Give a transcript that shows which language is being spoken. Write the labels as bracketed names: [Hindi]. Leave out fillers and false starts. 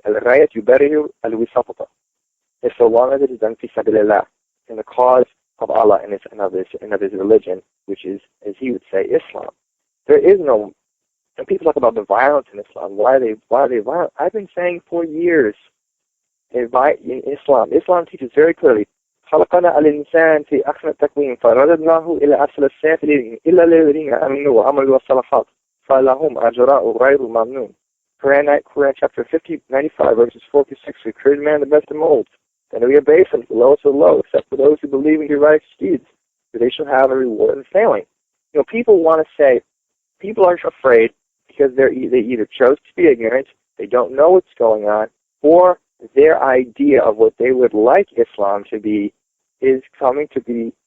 [Arabic] Al-ghayat yubariru al-wisatata. [English] If so long as it is done [Arabic] fi sabilillah, [English] in the cause of Allah and of his religion, which is, as he would say, Islam. There is no. And people talk about the violence in Islam. Why are they violent? I've been saying for years. In Islam teaches very clearly. [Arabic] خلقنا الإنسان في أحسن التقويم فرددناه إلى أسفل السافلين إلا الذين آمنوا وعملوا الصالحات فلهم أجر غير ممنون. [English] Quran chapter 95 verses 4 to 6. We created man the best of molds. Then we abase him, the lowest of low, except for those who believe in your right deeds, for they shall have a reward in failing. People want to say, people are afraid because they either chose to be ignorant, they don't know what's going on, or their idea of what they would like Islam to be is coming to be.